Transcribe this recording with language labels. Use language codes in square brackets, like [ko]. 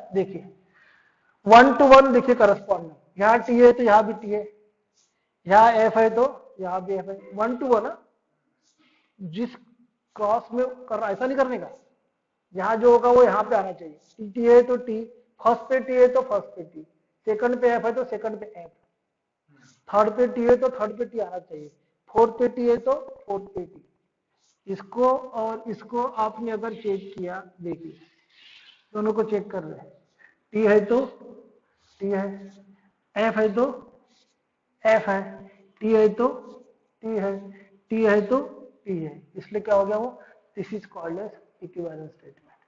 [hi] देखिए 1 to 1 देखिए corresponding, यहाँ T है तो यहाँ भी T है, यहाँ F है तो यहाँ भी F है। 1 to 1 जिस क्रॉस में कर रहा ऐसा नहीं करने का, यहाँ जो होगा वो यहाँ पे आना चाहिए। T है तो T, फर्स्ट पे T है तो फर्स्ट पे T, सेकंड पे F है तो सेकंड पे F, थर्ड पे T है तो थर्ड पे T आना चाहिए, फोर्थ पे T है तो फोर्थ पे T। इसको और इसको आपने अगर चेक किया, देखिए दोनों को चेक कर रहे हैं। T है तो T है, F है तो F है, T है तो T है, T है तो T है, इसलिए क्या हो गया वो, [en] This is called as equivalence statement.